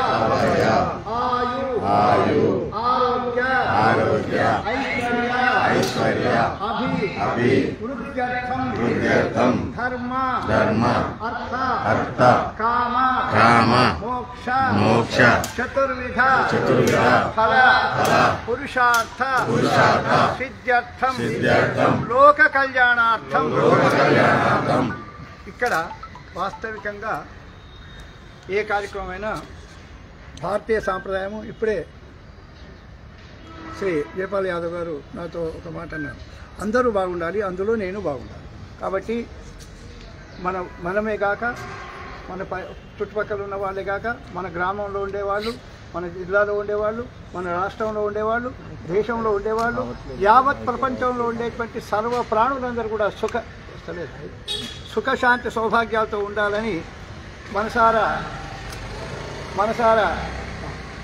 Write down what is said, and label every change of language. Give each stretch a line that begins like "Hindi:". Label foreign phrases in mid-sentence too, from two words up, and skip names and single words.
Sanskrit: आयु आरोग्य ऐश्वर्य अभिवृद्ध्यर्थं धर्म अर्थ काम मोक्ष चतुर्विध फल पुरुषार्थ सिद्ध्यर्थं लोक कल्याणार्थं
Telugu: ఇక్కడ వాస్తవికంగా ఏ కార్యక్రమమైనా భారతీయ సాంప్రదాయము ఇప్పుడే శ్రీ జయపాల్ యాదవ్ గారు నాతో ఒక మాట అన్నారు. అందరూ బాగుండాలి, అందులో నేను బాగుండాలి. కాబట్టి మనమే కాక మన చుట్టుపక్కల ఉన్న వాళ్ళే కాక మన గ్రామంలో ఉండేవాళ్ళు, మన జిల్లాలో ఉండేవాళ్ళు, మన రాష్ట్రంలో ఉండేవాళ్ళు, దేశంలో ఉండేవాళ్ళు, యావత్ ప్రపంచంలో ఉండేటువంటి సర్వ ప్రాణులందరూ కూడా సుఖశాంతి సౌభాగ్యాలతో ఉండాలని మనసారా